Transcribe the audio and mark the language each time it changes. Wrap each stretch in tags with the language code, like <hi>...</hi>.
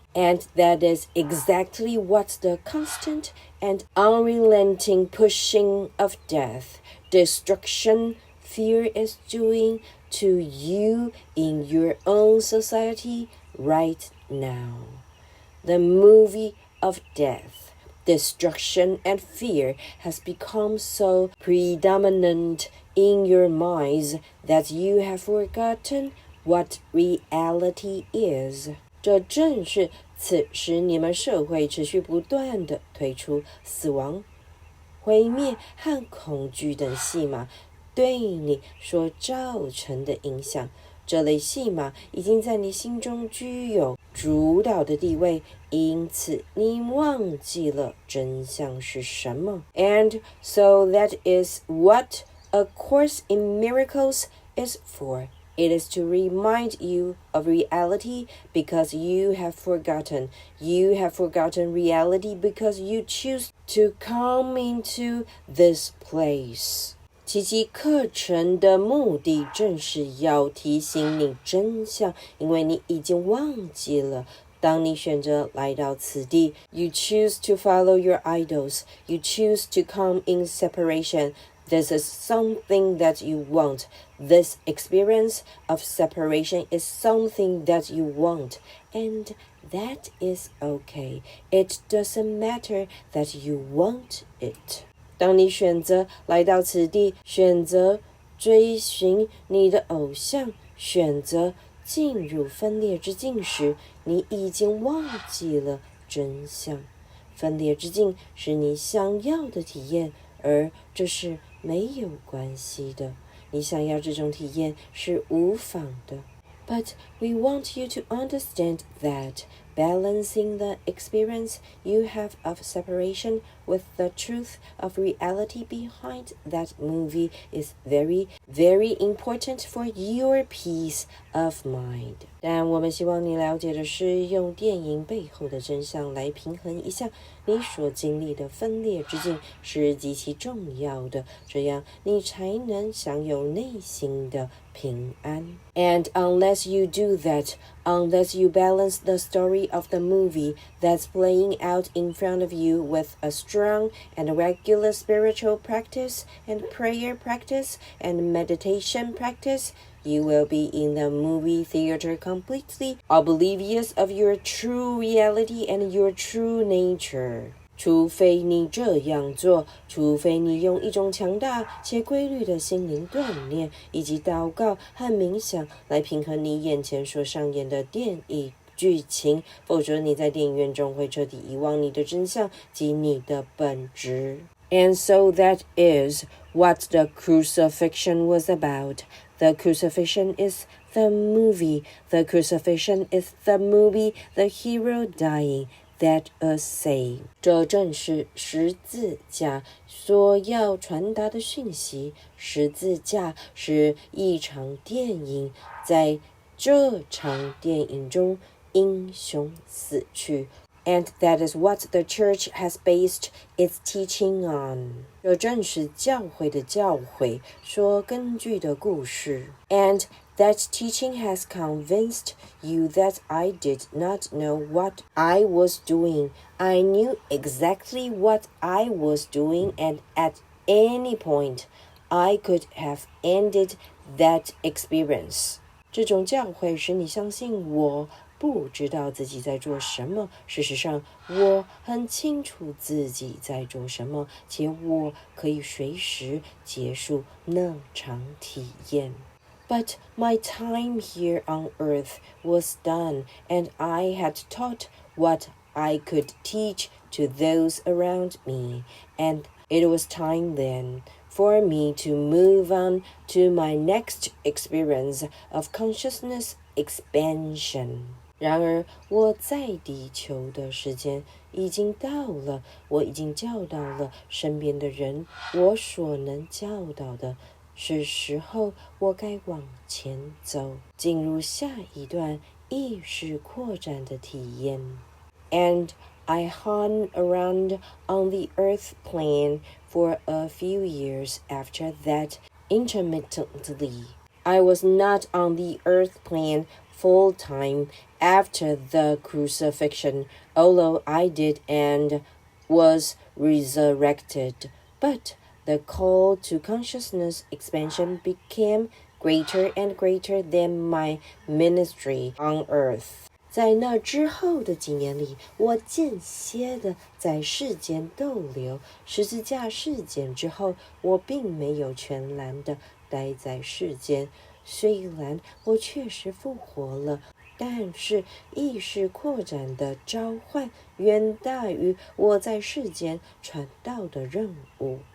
<en>And that is exactly what the constant and unrelenting pushing of death, destruction, fear is doing to you in your own society right now. The movie of death, destruction, and fear has become so predominant in your minds that you have forgotten what reality is.</en> <zh>这正是此时你们社会持续不断地推出死亡、毁灭和恐惧等戏码对你所造成的影响。这类戏码已经在你心中具有主导的地位，因此你忘记了真相是什么。</zh> <en>And so that is what A Course in Miracles is for. It is to remind you of reality because you have forgotten. You have forgotten reality because you choose to come into this place.</en> <zh>奇迹课程的目的正是要提醒你真相，因为你已经忘记了。当你选择来到此地</zh> <en>You choose to follow your idols. You choose to come in separation. This is something that you want. This experience of separation is something that you want. And that is okay. It doesn't matter that you want it.</en> <zh>当你选择来到此地，选择追寻你的偶像，选择进入分裂之境时，你已经忘记了真相。分裂之境是你想要的体验，而这是没有关系的。你想要这种体验是无妨的。</zh> <en>But we want you to understand that balancing the experience you have of separation with the truth of reality behind that movie is very, very important for your peace of mind.</en> <zh>但我们希望你了解的是，用电影背后的真相来平衡一下你所经历的分裂之境是极其重要的，这样你才能享有内心的平安。</zh> <en>And unless you do that, unless you balance the story of the movie that's playing out in front of you with a strong and regular spiritual practice and prayer practice and meditation practice, you will be in the movie theater completely oblivious of your true reality and your true nature.</en> <zh>除非你这样做，除非你用一种强大且规律的心灵锻炼，以及祷告和冥想来平衡你眼前所上演的电影剧情，否则你在电影院中会彻底遗忘你的真相及你的本质。</zh> <en>And so that is what the crucifixion was about. The crucifixion is the movie. The crucifixion is the movie, the hero dying.That a say，</en> <zh>这正是十字架所要传达的讯息。十字架是一场电影，在这场电影中，英雄死去。</zh> <en>And that is what the church has based its teaching on.</en> <zh>这正是教会的教诲所根据的故事。</zh> <en>And that teaching has convinced you that I did not know what I was doing. I knew exactly what I was doing, and at any point, I could have ended that experience.</en> <zh>这种教诲使你相信我不知道自己在做什么，事实上，我很清楚自己在做什么，且我可以随时结束那场体验。</zh> <en>But my time here on earth was done, and I had taught what I could teach to those around me, and it was time then for me to move on to my next experience of consciousness expansion.</en> <zh>然而，我在地球的时间已经到了，我已经教导了身边的人，我所能教导的。是时候，我该往前走，进入下一段意识扩展的体验。</zh> <en>And I hung around on the earth plane for a few years after that intermittently. I was not on the earth plane full time after the crucifixion, although I did and was resurrected. But the call to consciousness expansion became greater and greater than my ministry on earth.</en> <zh>在那之后的几年里，我间歇地在世间逗留。十字架事件之后，我并没有全然地待在世间。虽然我确实复活了，但是意识扩展的召唤远大于我在世间传道的任务。</zh>